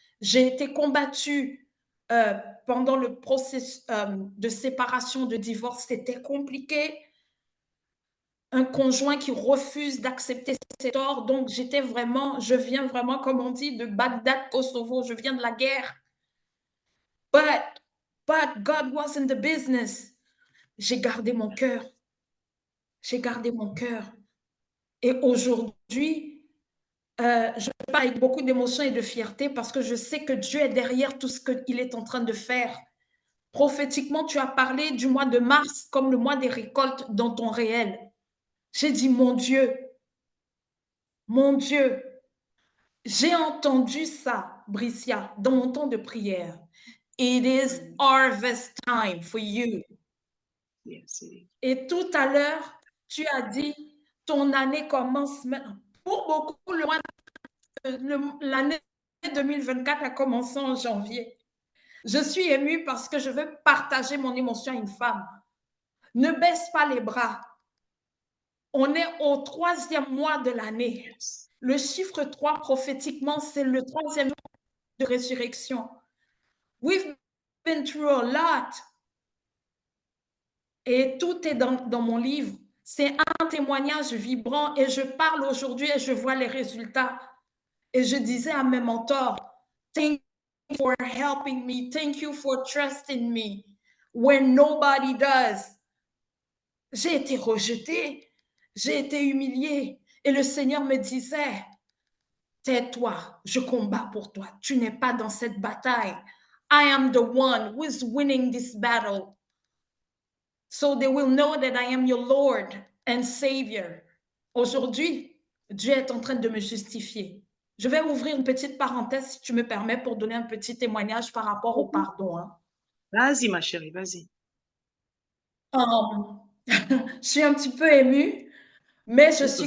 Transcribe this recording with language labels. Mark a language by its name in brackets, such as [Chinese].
[French] J'ai été combattue pendant le processus de séparation, de divorce. C'était compliqué. Un conjoint qui refuse d'accepter ses torts. Donc, je viens vraiment, comme on dit, de Bagdad, Kosovo. Je viens de la guerre. [English] But God was in the business. [French] J'ai gardé mon cœur. J'ai gardé mon cœur. Et aujourd'hui, je parle avec beaucoup d'émotion et de fierté parce que je sais que Dieu est derrière tout ce qu'il est en train de faire. Prophétiquement, tu as parlé du mois de mars comme le mois des récoltes dans ton réel. J'ai dit, mon Dieu, j'ai entendu ça, Bricia, dans mon temps de prière. [English] It is harvest time for you. Yes, it is. [French] Et tout à l'heure, tu as dit, ton année commence maintenant. Pour beaucoup, l'année 2024 a commencé en janvier. Je suis émue parce que je veux partager mon émotion à une femme. Ne baisse pas les bras. On est au 3e mois de l'année. [English] Yes. [French] Le chiffre 3, prophétiquement, c'est le 3e jour de résurrection. [English] We've been through a lot. [French] Et tout est dans mon livre. C'est un témoignage vibrant et je parle aujourd'hui et je vois les résultats. Et je disais à mes mentors, [English] thank you for helping me. Thank you for trusting me when nobody does. [French] J'ai été rejetée. J'ai été humiliée. Et le Seigneur me disait, tais-toi, je combats pour toi. Tu n'es pas dans cette bataille. [English] I am the one who is winning this battle. So they will know that I am your Lord and Savior. [French] Aujourd'hui, Dieu est en train de me justifier. Je vais ouvrir une petite parenthèse, si tu me permets, pour donner un petit témoignage par rapport au pardon. Hein. Vas-y, ma chérie, vas-y. Je suis un petit peu émue, mais je suis